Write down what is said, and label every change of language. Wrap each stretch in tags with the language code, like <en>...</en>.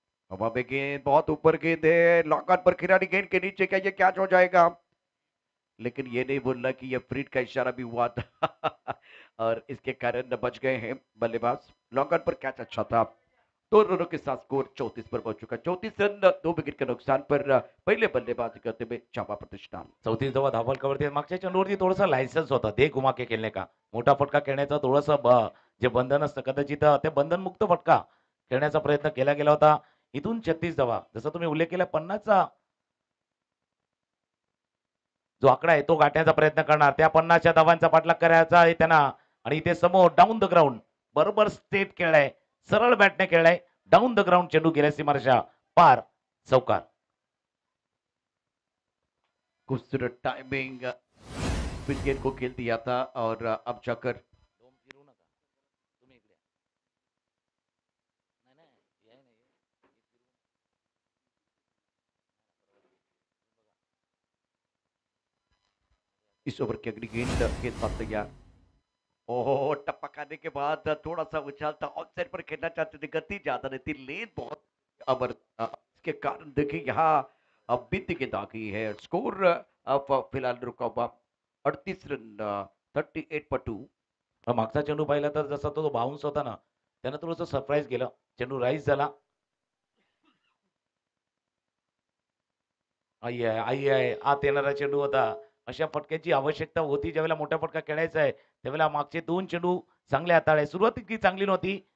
<hi>हवा में गेंद बहुत ऊपर गेंद है, लॉन्ग ऑन पर खिलाड़ी गेंद के नीचे, क्या ये कैच हो जाएगा? लेकिन ये नहीं बोलना कि ये फ्रीड का इशारा भी हुआ था और इसके कारण बच गए हैं बल्लेबाज। लॉन्ग ऑन पर कैच अच्छा था। 2 रनों के साथ स्कोर 34 पर पहुंच चुका। 34 रन 2 विकेट के नुकसान पर पहले बल्लेबाजी करते हुए चांबा प्रतिष्ठान।</hi> <mr>34 धावा धावफलकावरती मागच्या चेंडूवरती थोडासा लायसन्स होता</mr> <hi>दे घुमा के</hi> <mr>खेळणे का मोठा फटका खेळण्याचा थोडंसं जे बंधन असतं कदाचित ते बंधनमुक्त फटका खेळण्याचा प्रयत्न केला गेला होता. इथून 36 धावा जसं तुम्ही उल्लेख केला 50चा जो आकडा आहे तो गाठण्याचा प्रयत्न करणार. त्या 50च्या धावांचा पाठलाग करायचा आहे त्यांना आणि इथे समोर डाऊन द ग्राउंड बरोबर स्टेट खेळलाय, सरळ बॅटने खेळलाय. डाऊन द ग्राउंड चेंडू गेल्या सीमारेषा पार, चौकार.</mr> <hi>खूबसूरत टाइमिंग, गेंद को खेल दिया था और अब जाकर इस ओवर की अगली गेंद, गेंदबाज तैयार। ओहो, टप्पा खाने के बाद थोड़ा सा उछाल था, ऑफ साइड पर खेलना चाहते थे, गति ज्यादा नहीं थी, लेन बहुत अबर इसके कारण देखिए यहाँ अब बीत गेंद आ गई है। स्कोर अब फिलहाल रुका हुआ 38 रन, 38 पर 2।</hi> <mr>मागचा चेंडू पाहिला तर जसा तो बाउन्स होता ना त्यानं थोडंसं सरप्राईज केलं. चेंडू राईज झाला. आई आहे, आई आहे. आत येणारा चेंडू होता. अशा फटक्याची आवश्यकता होती ज्यावेळेला मोठा फटका खेळायचा आहे. त्यावेळेला मागचे 2 चेंडू चांगले हाताळले. सुरुवात इतकी चांगली नव्हती.</mr>